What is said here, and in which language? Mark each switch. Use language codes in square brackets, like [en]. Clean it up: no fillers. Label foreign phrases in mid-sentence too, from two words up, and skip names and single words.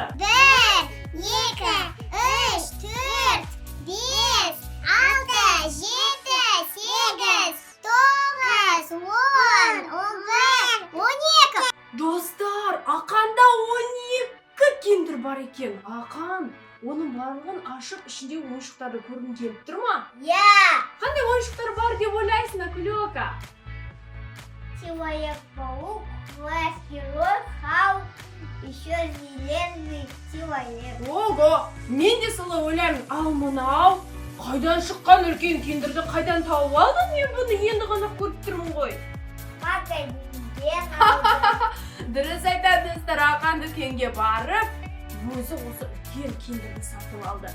[kk] 1, 2, 3, 4, 5, 6, 7, 8, 9, 10, 11, 12. Достар, Ақанда 12 киндер бар екен. Ақан, оның барлығын ашып, ішінде ойыншықтарды көргің келіп тұр ма? Қандай ойыншықтар бар деп ойлайсың, Акулёка? [ru] Человек-паук, Флэш-герой, Халк, еще железный человек. Ого, [kk] мен де солай ойлаймын. Ал мынау, қайдан шыққан үлкен киндерді қайдан тауып алдың? Мен бұны енді ғана көріп тұрмын ғой. Дұрыс айтады, достар, Ақан дүкенге барып, өзі осы үлкен киндерді сатып алды.